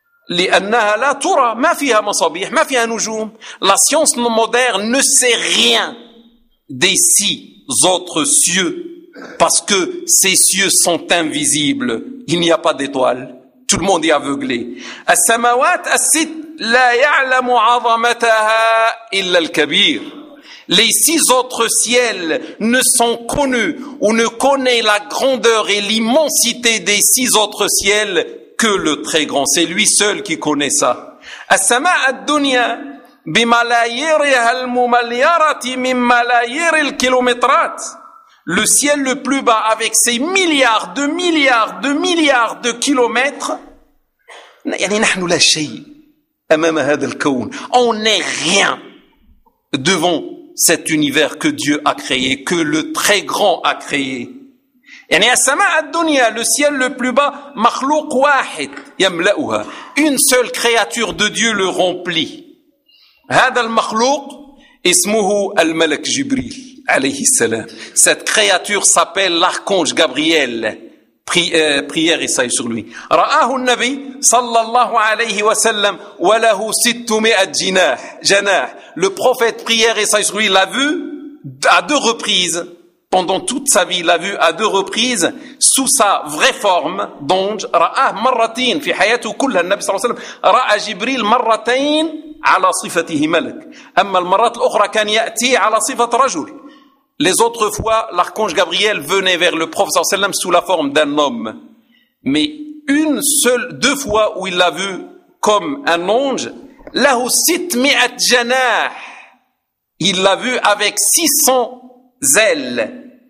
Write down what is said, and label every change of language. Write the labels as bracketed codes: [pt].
[ar] لأنها لا ترى ما فيها مصابيح ما فيها نجوم [fr] La science moderne ne sait rien des six autres cieux parce que ces cieux sont invisibles Il n'y a pas d'étoiles Tout le monde est aveuglé [ar] السماوات الست لا يعلم عظمتها إلا الكبير [fr] Les six autres ciels ne sont connus ou ne connaissent la grandeur et l'immensité des six autres ciels que le très grand. C'est lui seul qui connaît ça. [ar] السماء الدنيا بملاييرها المليارة من ملايير الكيلومترات. [fr] Le ciel le plus bas avec ses milliards de milliards de milliards de kilomètres. [ar] يعني نحن لا شيء أمام هذا الكون. [fr] On n'est rien devant cet univers que Dieu a créé, que le très grand a créé. [ar] يعني السماء الدنيا, [fr] le ciel le plus bas, [ar] مخلوق واحد يملأها. [fr] Une seule créature de Dieu le remplit. [ar] هذا المخلوق اسمه الملك جبريل عليه السلام. [fr] Cette créature s'appelle l'archange Gabriel. Prière et saillie sur lui. [ar] رآه النبي صلى الله عليه وسلم وله 600 جناح. [fr] Le prophète prière et saillie sur lui l'a vu à deux reprises pendant toute sa vie. L'a vu à deux reprises sous sa vraie forme. [ar] Donc رآه مرتين في حياته كلها النبي صلى الله عليه وسلم رآ جبريل مرتين على صفته ملك. أما المرات الأخرى كان يأتي على صفة رجل. [fr] Les autres fois, l'archange Gabriel venait vers le prophète [ar] sallallahu alayhi wa sallam [fr] sous la forme d'un homme. Mais une seule, deux fois où il l'a vu comme un ange, [ar] lahu 600 janah, [fr] il l'a vu avec 600 ailes.